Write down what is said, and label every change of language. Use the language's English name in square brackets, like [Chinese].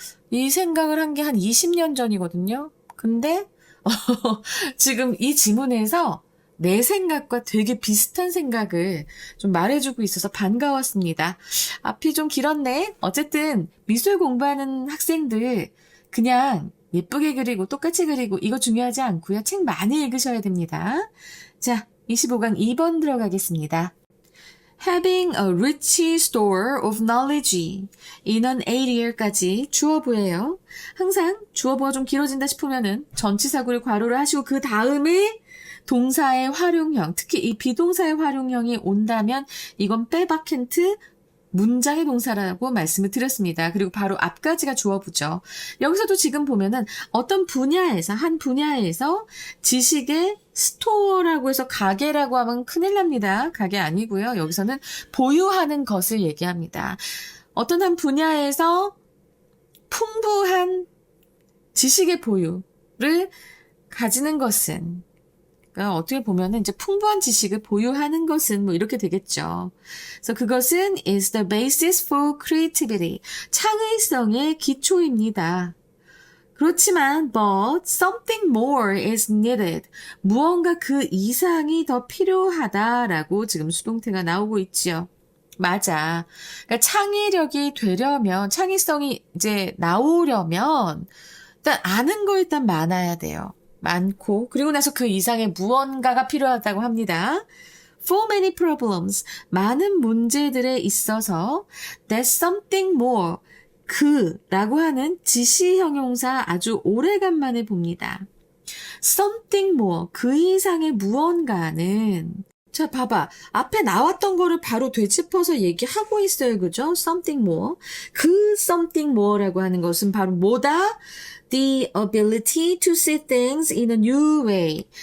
[Korean] 이 생각을 한 게 한 20년 전이거든요. 근데 지금 이 지문에서 내 생각과 되게 비슷한 생각을 좀 말해주고 있어서 반가웠습니다. 앞이 좀 길었네. 어쨌든 미술 공부하는 학생들 그냥 예쁘게 그리고 똑같이 그리고 이거 중요하지 않고요. 책 많이 읽으셔야 됩니다. 자, 25강 2번 들어가겠습니다. [English] Having a rich store of knowledge. [Korean] 인원 A리얼까지 주어부예요. 항상 주어부가 좀 길어진다 싶으면은 전치사구를 괄호를 하시고 그 다음에 동사의 활용형, 특히 이 비동사의 활용형이 온다면 이건 빼박힌트 문장의 동사라고 말씀을 드렸습니다. 그리고 바로 앞까지가 주어부죠. 여기서도 지금 보면은 어떤 분야에서, 한 분야에서 지식의 스토어라고 해서 가게라고 하면 큰일 납니다. 가게 아니고요. 여기서는 보유하는 것을 얘기합니다. 어떤 한 분야에서 풍부한 지식의 보유를 가지는 것은 그러니까 어떻게 보면은 이제 풍부한 지식을 보유하는 것은 뭐 이렇게 되겠죠. 그래서 그것은 [English] is the basis for creativity. [Korean] 창의성의 기초입니다. 그렇지만 [English] but something more is needed. [Korean] 무언가 그 이상이 더 필요하다라고 지금 수동태가 나오고 있지요. 맞아. 그러니까 창의력이 되려면 창의성이 이제 나오려면 일단 아는 거 일단 많아야 돼요. 많고 그리고 나서 그 이상의 무언가가 필요하다고 합니다. [English] For many problems, [Korean] 많은 문제들에 있어서 [English] there's something more, [Korean] 그라고 하는 지시 형용사 아주 오래간만에 봅니다. something more, 그 이상의 무언가는 자, 봐봐. 앞에 나왔던 거를 바로 되짚어서 얘기하고 있어요. 그죠? something more. 그 something more라고 하는 것은 바로 뭐다? [English] The ability to see things in a new way.